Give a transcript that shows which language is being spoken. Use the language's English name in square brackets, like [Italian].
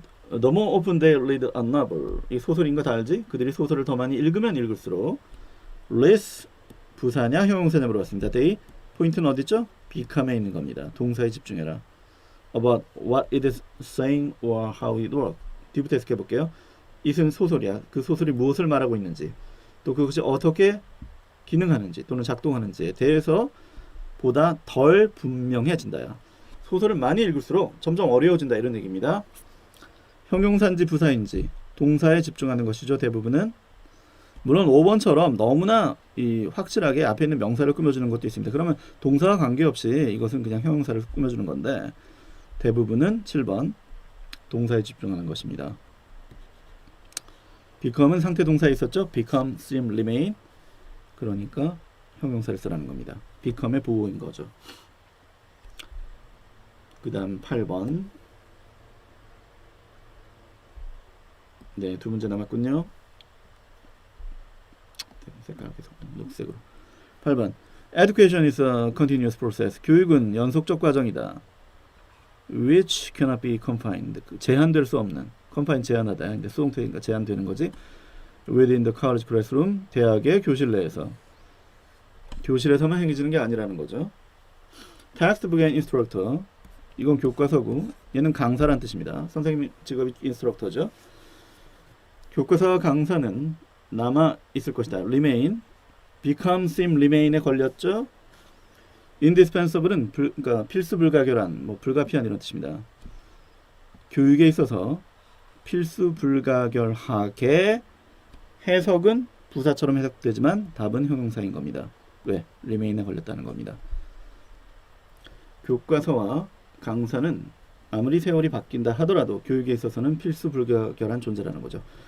[English] The more often they read a novel, [Korean] 이 소설인 거 다 알지? 그들이 소설을 더 많이 읽으면 읽을수록 less 부사냐 형용사냐 물어봤습니다. they 포인트는 어디 있죠? become에 있는 겁니다. 동사에 집중해라. [English] About what it is saying or how it works. [Korean] 뒤부터 해석해 볼게요. it은 소설이야. 그 소설이 무엇을 말하고 있는지, 또 그것이 어떻게 기능하는지 또는 작동하는지에 대해서 보다 덜 분명해진다야. 소설을 많이 읽을수록 점점 어려워진다 이런 얘기입니다. 형용사인지 부사인지 동사에 집중하는 것이죠. 대부분은. 물론 5번처럼 너무나 확실하게 앞에 있는 명사를 꾸며주는 것도 있습니다. 그러면 동사와 관계없이 이것은 그냥 형용사를 꾸며주는 건데, 대부분은 7번 동사에 집중하는 것입니다. become은 상태 동사에 있었죠. [English] become, seem, remain. [Korean] 그러니까 형용사를 쓰라는 겁니다. become의 보호인 거죠. 그 다음 8번. 네, 두 문제 남았군요. 색깔 계속 녹색으로. 8번. [English] Education is a continuous process. [Korean] 교육은 연속적 과정이다. [English] Which cannot be confined. [Korean] 제한될 수 없는. confine 제한하다. 근데 수동태니까 제한되는 거지. [English] Within the college classroom. [Korean] 대학의 교실 내에서. 교실에서만 행해지는 게 아니라는 거죠. [English] Textbook and instructor. [Korean] 이건 교과서고, 얘는 강사란 뜻입니다. 선생님 직업이 인스트럭터죠. 교과서와 강사는 남아 있을 것이다. remain, become, seem, remain에 걸렸죠. indispensable은 그러니까 필수 불가결한, 뭐 불가피한 이런 뜻입니다. 교육에 있어서 필수 불가결하게 해석은 부사처럼 해석되지만 답은 형용사인 겁니다. 왜? remain에 걸렸다는 겁니다. 교과서와 강사는 아무리 세월이 바뀐다 하더라도 교육에 있어서는 필수 불가결한 존재라는 거죠.